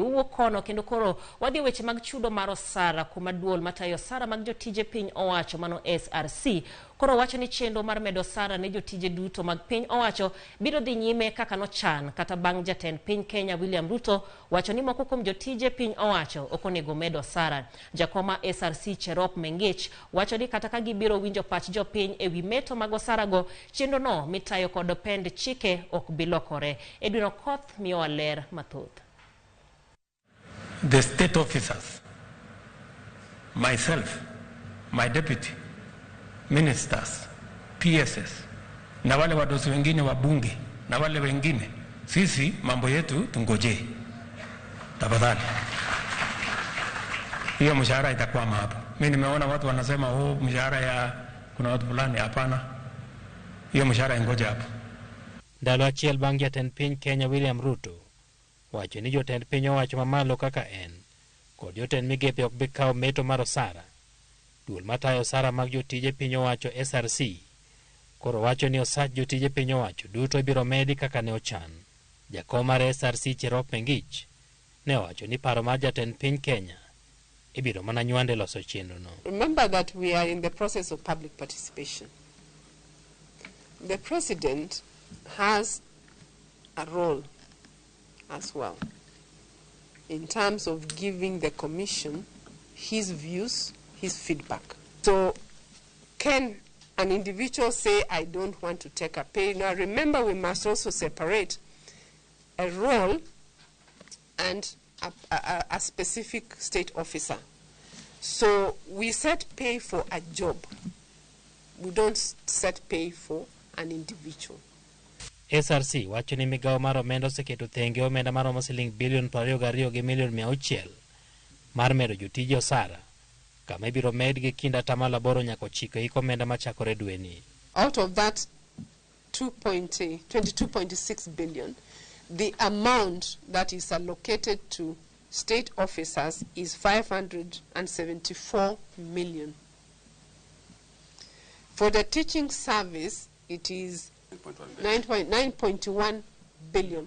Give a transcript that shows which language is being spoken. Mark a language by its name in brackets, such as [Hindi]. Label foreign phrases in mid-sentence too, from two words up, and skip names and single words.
[Luo (Kenya and Tanzania)] Uwuok kono kendo koro wadhi weche mag chudo mar osara kuma duol matayo osara mag jotije piny owacho mano SRC koro wacho ni chenro mar medo osara ne jotije duto mag piny owacho biro dhi nyime kaka nochan kata bang' jatend piny Kenya William Ruto wacho ni moko kuom jotije piny owacho ok onego medo osara. Jakoma SRC Cherop Mengich wacho ni kata ka gibiro winjo pach jopiny e wi meto mag osara go chenro no mitayo kod pend chike ok bilokore. Edwin Okoth miyo ler mathoth. [English] The state officers, myself, my deputy, ministers, [Swahili] PSS, na wale wadosi wengine wa bunge, na wale wengine, sisi mambo yetu tungoje. Tafadhali. Hiyo mshahara itakwama hapo. Mimi nimeona watu wanasema mshahara ya kuna watu fulani, hapana. Hiyo mshahara ingoje hapo. [Luo (Kenya and Tanzania)] Ndalo achiel bang' jatend piny Kenya William Ruto wacho ni jotend piny owacho mamalo kaka en kod jotend migepe ok bi kawo meto mar osara. Duol matayo osara mag jotije piny owacho SRC koro wacho ni osach jotije piny owacho duto ibiro medi kaka ne ochan. Jakom mar SRC Cherop Mengich ne owacho ni paro mar jatend piny Kenya ibiro mana nywande loso chenro no. [English] Remember that we are in the process of public participation. The president has a role as well in terms of giving the commission his views, his feedback. So can an individual say, I don't want to take a pay? Now remember, we must also separate a role and a specific state officer. So we set pay for a job. We don't set pay for an individual. [Luo (Kenya and Tanzania)] SRC wacho ni migawo mar omenda oseketo thenge omenda maromo siling bilion 22 gi milion 600 mar medo jotije osara kama ibiro med gi kinda tamala boro nyaka 9 iko omenda machakore dweni. [English] Out of that 22.6 billion, the amount that is allocated to state officers is 574 million. For the teaching service, it is 9.1 billion.